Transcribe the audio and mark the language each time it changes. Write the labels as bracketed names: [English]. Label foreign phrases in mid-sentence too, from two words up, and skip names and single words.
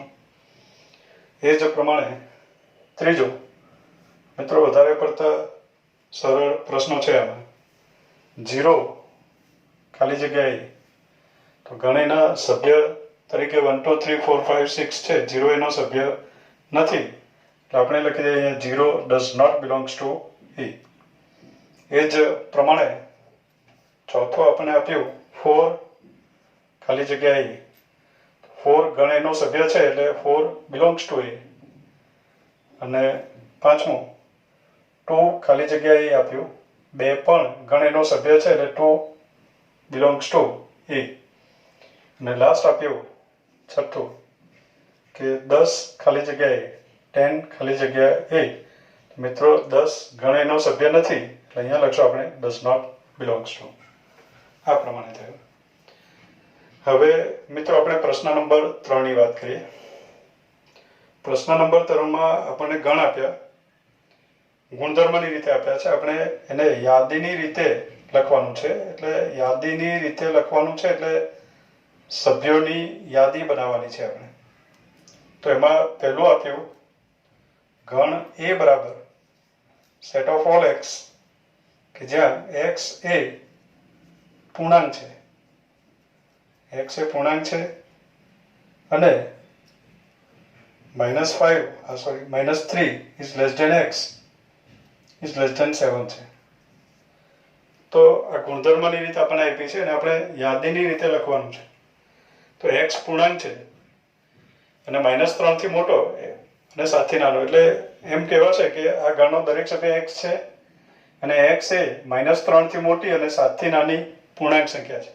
[Gujarati] એ જ પ્રમાણે ત્રીજો, મિત્રો વધારે પડતા સરળ પ્રશ્નો છે આમાં. 0 ખાલી જગ્યા એ, તો ગણેના સભ્ય તરીકે 1 2 3 4 5 6 છે. 0 એનો સભ્ય નથી, એટલે આપણે લખી દઈએ અહીંયા 0 [English] does not belongs to E. [Gujarati] એ જ પ્રમાણે ચોથું આપણને આપ્યું 4 ખાલી જગ્યા E. 4 ગણ એનો સભ્ય છે એટલે 4 [English] belongs to E. [Gujarati] અને પાંચમું 2 ખાલી જગ્યા E આપ્યું. 2 પણ ગણ એનો સભ્ય છે એટલે 2 [English] belongs to E. [Gujarati] અને લાસ્ટ આપ્યું છઠ્ઠું કે 10 ખાલી જગ્યાએ 10 ખાલી જગ્યા એ. મિત્રો 10 ગણ એનો સભ્ય નથી, એટલે અહીંયા લખશું આપણે [English] does not belongs to. [Gujarati] આ પ્રમાણે થયું. હવે મિત્રો આપણે પ્રશ્ન નંબર 3 ની વાત કરીએ. પ્રશ્ન નંબર 3 માં આપણને ગણ આપ્યા, ગુણધર્મની રીતે આપ્યા છે. આપણે એને યાદીની રીતે લખવાનું છે. એટલે યાદીની રીતે લખવાનું છે એટલે સભ્યોની યાદી બનાવવાની છે આપણે. તો એમાં પહેલું આપ્યું ગણ એ બરાબર [English] set of all x, [Gujarati] કે જ્યાં એક્સ એ પૂર્ણાંક છે. એક્સ એ પૂર્ણાંક છે અને [English] -3 is less than x is less than 7 [Gujarati] છે. તો આ ગુણધર્મની રીતે આપણને આપી છે અને આપણે યાદીની રીતે લખવાનું છે. તો x પૂર્ણાંક છે અને -3 થી મોટો અને 7 થી નાનો, એટલે એમ કહેવાશે કે આ ગણનો દરેક સભ્ય x છે અને x એ -3 થી મોટી અને 7 થી નાની પૂર્ણાંક સંખ્યા છે.